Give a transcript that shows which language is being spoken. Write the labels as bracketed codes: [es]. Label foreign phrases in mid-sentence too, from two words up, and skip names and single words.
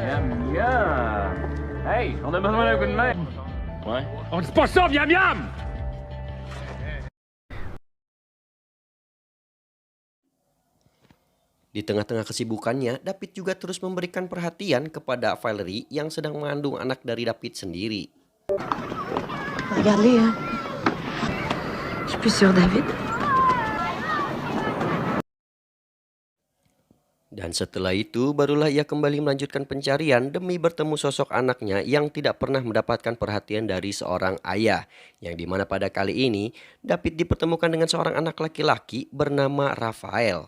[fr] Miam, miam. Hey, on a besoin d'un coup de main. Ouais. On dit pas ça, miam miam. [id] Di tengah-tengah kesibukannya, David juga terus memberikan perhatian kepada Valerie yang sedang mengandung anak dari David sendiri. [fr] Regarde-les, hein. Je suis plus sur David. [id] Dan setelah itu barulah ia kembali melanjutkan pencarian demi bertemu sosok anaknya yang tidak pernah mendapatkan perhatian dari seorang ayah. Yang dimana pada kali ini David dipertemukan dengan seorang anak laki-laki bernama Rafael.